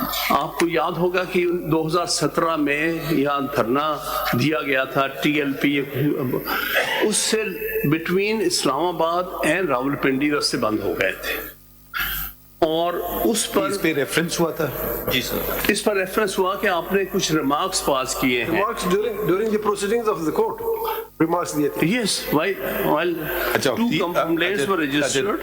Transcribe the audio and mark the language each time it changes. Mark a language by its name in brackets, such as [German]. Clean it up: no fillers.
[Urdu] آپ کو یاد ہوگا کہ 2017 میں یہاں دھرنا دیا گیا تھا TLP, اس سے [English] between Islamabad and Rawalpindi [Urdu] راستے بند ہو گئے تھے, اور اس پر اس پہ ریفرنس ہوا تھا. جی سر. اس پر ریفرنس ہوا کہ آپ نے کچھ ریمارکس پاس کیے ہیں. [English] remarks during the proceedings of the court remarks [Urdu] دیے تھے. [English] Yes, while 2 complaints were registered.